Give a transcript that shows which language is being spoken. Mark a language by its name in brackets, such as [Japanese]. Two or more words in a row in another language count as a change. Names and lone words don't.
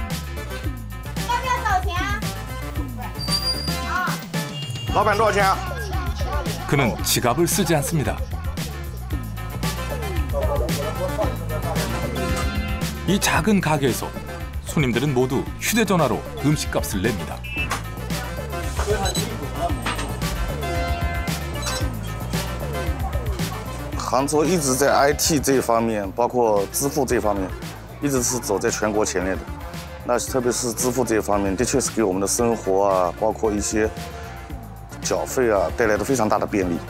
[Korean] 그는 지갑을 쓰지 않습니다. 이 작은 가게에서 손님들은 모두 휴대전화로 음식값을 냅니다. [Chinese] 杭州一直在 IT 这方面，包括支付这方面，一直是走在全国前列的。那特别是支付这方面，的确是给我们的生活啊，包括一些缴费啊，带来了非常大的便利。